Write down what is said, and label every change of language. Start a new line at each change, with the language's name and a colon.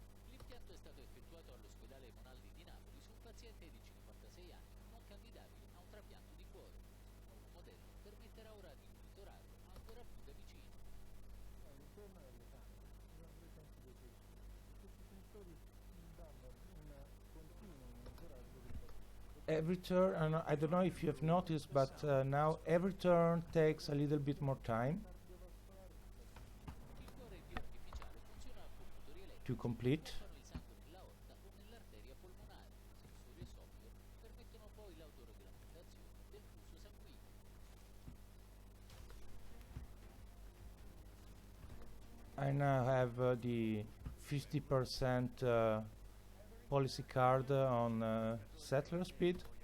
Italian: L'impianto è stato effettuato all'ospedale Monaldi di Napoli su un paziente di 56 anni non candidabile a un trapianto di cuore. Il nuovo modello permetterà ora di monitorarlo ancora più da vicino. All'interno delle camere ci sono due sensori precisi. Questi sensori danno un continuo monitoraggio del paziente.
English: Every turn, I don't know if you have noticed, but now every turn takes a little bit more time
Italian: Il cuore in via artificiale funziona con motori elettrici
English: to complete.
Italian: che pompano il sangue nell'aorta o nell'arteria polmonare. Sensori e software permettono poi l'autoregolamentazione del flusso sanguigno.
English: I now have the 50% policy card on settler speed.